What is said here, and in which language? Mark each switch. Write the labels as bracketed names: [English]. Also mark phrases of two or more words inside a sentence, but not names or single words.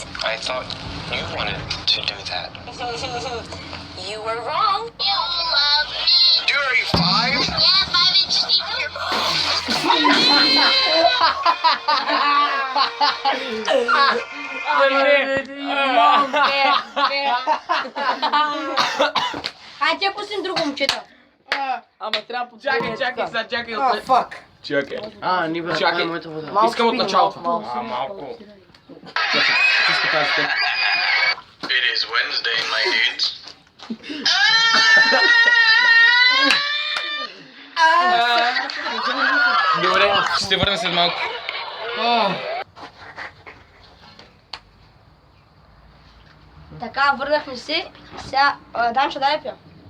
[English] I thought you wanted to do that. You were wrong. You love me. Dude, are you 5? Yeah, 5 inches deep in your [Bulgarian] Хайде, пуснем друго момчета. Ама трябва по Чакай, Фак. Чакай. Ние бе, Чакай. моята вода. Искам от началото. Малко. Чакай, какво ще кажете? [English] It is Wednesday, my dudes. [Bulgarian] Добре, ще се върна след малко. Така, върнахме се. Сега, Данчо, дай пия.